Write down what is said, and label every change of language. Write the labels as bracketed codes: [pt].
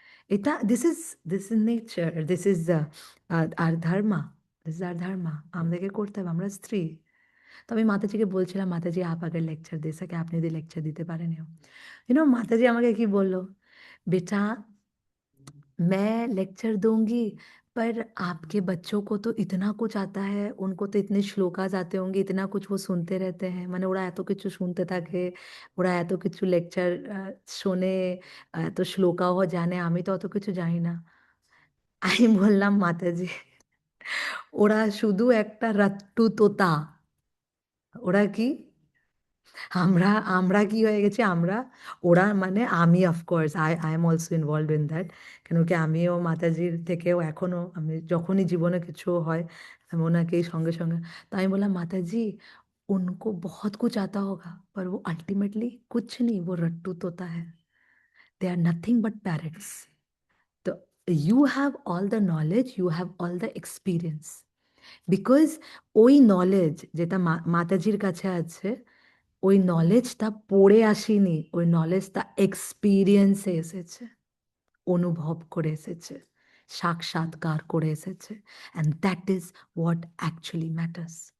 [en] এটা this is nature, this is our dharma, this is our dharma, [bn] আমাদেরকে করতে হবে, আমরা স্ত্রী। तो আমি মাতাজিকে বলছিলাম, মাতাজি [hi] आप अगर लेक्चर दे सके, [bn] আপনি যদি লেকচার দিতে পারেন। মাতাজি আমাকে কি বললো, [hi] बेटा मैं लेक्चर दूंगी, पर आपके बच्चों को तो इतना कुछ आता है, उनको तो इतने श्लोकास आते होंगे, इतना कुछ वो सुनते रहते हैं, [bn] মানে ওরা এত কিছু শুনতে থাকে, ওরা এত কিছু লেকচার শোনে, এত শ্লোকাও জানে, আমি তো অত কিছু জানি না। আমি বললাম মাতাজি, ওরা শুধু একটা রাট্টু তোতা। ওরা কি, আমরা আমরা কি হয়ে গেছি, আমরা, ওরা মানে আমি, [en] Of course I am also involve in that. [bn] কেন কি আমিও মাতাজির থেকেও এখনো, আমি যখনই জীবনে কিছু হয় আমি ওনাকেই সঙ্গে সঙ্গে। [hi] তো [bn] আমি বললাম [hi] माताजी उनको बहुत कुछ आता होगा, पर वो अल्टीमेटली कुछ नहीं, वो रट्टू तोता है, [en] They are nothing but parrots. [bn] तो [en] you have all the knowledge, you have all the experience, [bn] because ওই নলেজ যেটা মাতাজির কাছে আছে, ওই নলেজটা পড়ে আসেনি, ওই নলেজটা এক্সপিরিয়েন্সে এসেছে, অনুভব করে এসেছে, সাক্ষাৎকার করে এসেছে, [en] And that is what actually matters.